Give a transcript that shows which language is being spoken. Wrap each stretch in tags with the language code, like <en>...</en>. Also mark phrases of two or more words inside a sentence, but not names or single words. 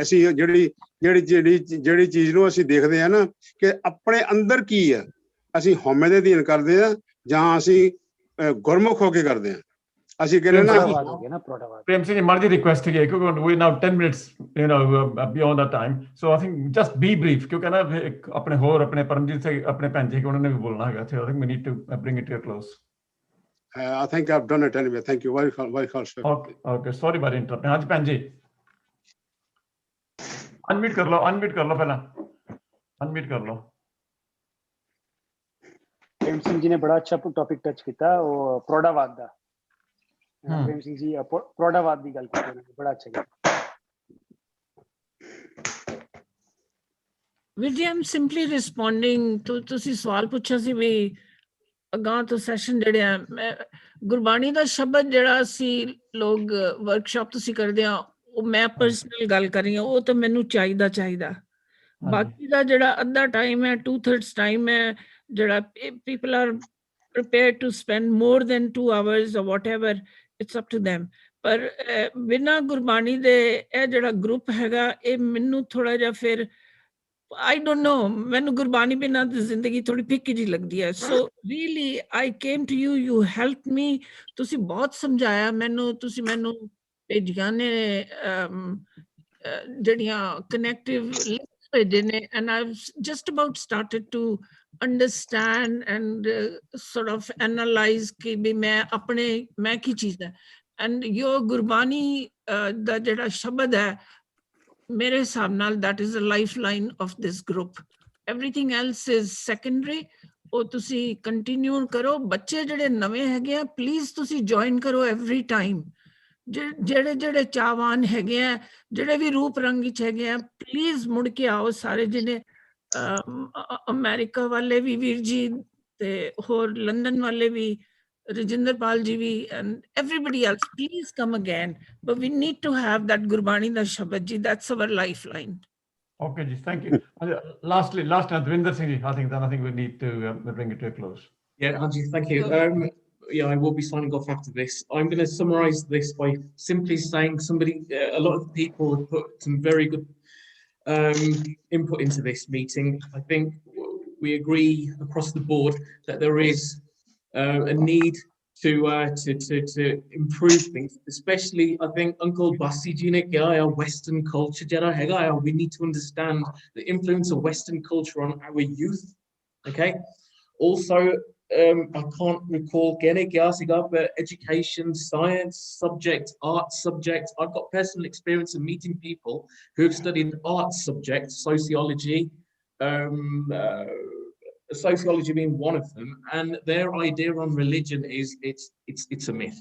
<pa>ਅਸੀਂ ਜਿਹੜੀ ਚੀਜ਼ ਨੂੰ ਅਸੀਂ ਦੇਖਦੇ ਆ ਨਾ ਕਿ ਆਪਣੇ ਅੰਦਰ ਕੀ ਆ, ਅਸੀਂ ਹਉਮੈ ਦੇ ਅਧੀਨ ਕਰਦੇ ਆ ਜਾਂ ਅਸੀਂ ਗੁਰਮੁਖ ਹੋ ਕੇ ਕਰਦੇ ਆ। ਅਸੀਂ ਕਹਿੰਦੇ ਨਾ ਪ੍ਰੇਮ ਸਿੰਘ ਜੀ, ਮਰਜੀ ਰਿਕੁਐਸਟ ਹੈ ਕਿਉਂਕਿ</pa> <en>we now 10 minutes beyond the time, so I think just be brief,</en> <pa>ਕਿਉਂਕਿ ਨਾ ਆਪਣੇ ਹੋਰ ਆਪਣੇ ਪਰਮਜੀਤ ਸਿੰਘ, ਆਪਣੇ ਭੈਣ ਜੀ, ਉਹਨਾਂ ਨੇ ਵੀ ਬੋਲਣਾ ਹੈਗਾ,</pa> <en>so I think we need to bring it to a close. I think I've done it anyway. Thank you. Very ਖਾਲਸਾ। Okay. Sorry about interrupt.</en> <pa>ਹਾਂਜੀ ਭੈਣ ਜੀ, ਅਨਮਿਊਟ ਕਰ ਲਓ ਪਹਿਲਾਂ, ਅਨਮਿਊਟ ਕਰ ਲਓ। ਪ੍ਰੇਮ ਸਿੰਘ ਜੀ ਨੇ ਬੜਾ ਅੱਛਾ ਟੌਪਿਕ ਟੱਚ ਕੀਤਾ, ਉਹ ਪ੍ਰੌੜਾਵਾਦ ਦਾ। ਪ੍ਰੇਮ ਸਿੰਘ ਜੀ ਪ੍ਰੌੜਾਵਾਦ ਦੀ ਗੱਲ ਕੀਤੀ, ਉਹਨਾਂ ਨੇ ਬੜਾ ਅੱਛਾ ਕੀਤਾ। ਵੀਰ ਜੀ,</pa> <en>I'm simply responding to,</en> <pa>ਤੁਸੀਂ ਸਵਾਲ ਪੁੱਛਿਆ ਸੀ ਵੀ ਅਗਾਂਹ ਤੋਂ ਸੈਸ਼ਨ ਜਿਹੜੇ ਆ, ਗੁਰਬਾਣੀ ਦਾ ਸ਼ਬਦ ਜਿਹੜਾ ਅਸੀਂ ਲੋਕ ਵਰਕਸ਼ਾਪ ਤੁਸੀਂ ਕਰਦੇ ਆ, ਉਹ ਮੈਂ ਪਰਸਨਲ ਗੱਲ ਕਰ ਰਹੀ ਹਾਂ, ਉਹ ਤਾਂ ਮੈਨੂੰ ਚਾਹੀਦਾ। ਬਾਕੀ ਦਾ ਜਿਹੜਾ ਅੱਧਾ ਟਾਈਮ ਹੈ, 2/3 ਟਾਈਮ ਹੈ, ਜਿਹੜਾ</pa> <en>people are prepared to spend more than 2 hours or whatever, it's up to them.</en> <pa>ਪਰ ਬਿਨਾਂ ਗੁਰਬਾਣੀ ਦੇ ਇਹ ਜਿਹੜਾ ਗਰੁੱਪ ਹੈਗਾ, ਇਹ ਮੈਨੂੰ ਥੋੜਾ ਜਿਹਾ ਫਿਰ</pa> <en>I don't know,</en> <pa>ਮੈਨੂੰ ਗੁਰਬਾਣੀ ਬਿਨਾਂ ਦੀ ਜ਼ਿੰਦਗੀ ਥੋੜੀ ਫਿੱਕੀ ਜਿਹੀ ਲੱਗਦੀ ਹੈ।</pa> <en>so really I came to you, you helped me,</en> <pa>ਤੁਸੀਂ ਬਹੁਤ ਸਮਝਾਇਆ ਮੈਨੂੰ, ਤੁਸੀਂ ਮੈਨੂੰ ਭੇਜੀਆਂ ਨੇ ਜਿਹੜੀਆਂ</pa> <en>connective links</en> <pa>ਭੇਜੇ ਨੇ,</pa> <en>and I've just about started to understand and sort of analyze</en> <pa>ਕਿ ਵੀ ਮੈਂ ਕੀ ਚੀਜ਼ ਹੈ।</pa> <en>and your</en> <pa>ਗੁਰਬਾਣੀ ਦਾ ਜਿਹੜਾ ਸ਼ਬਦ ਹੈ ਮੇਰੇ ਹਿਸਾਬ ਨਾਲ</pa> <en>that is a lifeline of this group. Everything else is secondary.</en> <pa>ਉਹ ਤੁਸੀਂ ਕੰਟੀਨਿਊ ਕਰੋ। ਬੱਚੇ ਜਿਹੜੇ ਨਵੇਂ ਹੈਗੇ ਆ ਪਲੀਜ਼ ਤੁਸੀਂ ਜੁਆਇਨ ਕਰੋ</pa> <en>every time।</en> <pa>ਜਿਹੜੇ ਚਾਹਵਾਨ ਹੈਗੇ ਆ, ਜਿਹੜੇ ਵੀ ਰੂਪ ਰੰਗ ਵਿੱਚ ਹੈਗੇ ਆ, ਪਲੀਜ਼ ਮੁੜ ਕੇ ਆਓ ਸਾਰੇ ਜਿਹੜੇ ਅਮਰੀਕਾ ਵਾਲੇ ਵੀ ਵੀਰ ਜੀ ਤੇ ਹੋਰ ਲੰਡਨ ਵਾਲੇ ਵੀ, ਰਜਿੰਦਰਪਾਲ ਜੀ ਵੀ,</pa> <en>and everybody else, please come again. But we need to have that</en> <pa>ਗੁਰਬਾਣੀ ਦਾ ਸ਼ਬਦ ਜੀ,</pa> <en>that's our lifeline. Okay, ji, thank you. Lastly, Dvinder Singh ji, I think we need to bring it to a close. Yeah, Anji, thank you. Yeah, I will be signing off after this. I'm going to summarize this by simply saying a lot of people have put some very good input into this meeting. I think we agree across the board that there is a need to improve things, especially I think Uncle Basi</en> <pa>ਜੀ ਨੇ ਕਿਹਾ ਹੈ,</pa> <en>Western culture</en> <pa>ਜਿਹੜਾ ਹੈਗਾ,</pa> <en>we need to understand the influence of Western culture on our youth. Okay. Also, I can't recall but education, science subject, art subject. I've got personal experience of meeting people who have studied art subjects, sociology, sociology being one of them, and their idea on religion is it's a myth.</en>